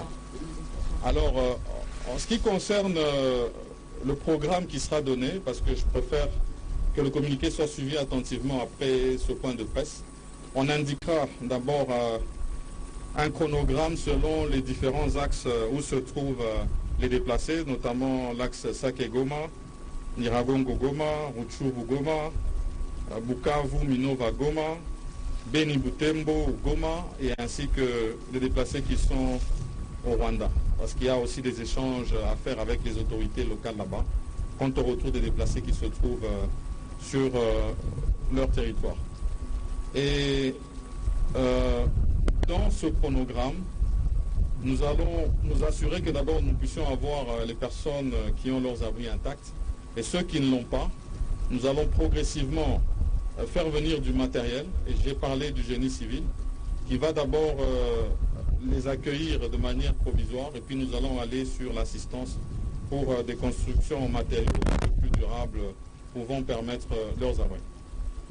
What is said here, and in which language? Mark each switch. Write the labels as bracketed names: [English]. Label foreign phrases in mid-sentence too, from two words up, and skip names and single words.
[French] Alors, en ce qui concerne le programme qui sera donné, parce que je préfère que le communiqué soit suivi attentivement après ce point de presse, on indiquera d'abord un chronogramme selon les différents axes où se trouvent les déplacés, notamment l'axe Sake-Goma, Nyiragongo-Goma, Rutshuru-Goma, Bukavu-Minova-Goma, Beni-Butembo-Goma, et ainsi que les déplacés qui sont au Rwanda. Parce qu'il y a aussi des échanges à faire avec les autorités locales là-bas, quant au retour des déplacés qui se trouvent sur leur territoire. Et dans ce chronogramme, nous allons nous assurer que d'abord nous puissions avoir les personnes qui ont leurs abris intacts, et ceux qui ne l'ont pas, nous allons progressivement faire venir du matériel, et j'ai parlé du génie civil, qui va d'abord les accueillir de manière provisoire, et puis nous allons aller sur l'assistance pour des constructions en matériaux un peu plus durables pouvant permettre leurs abris.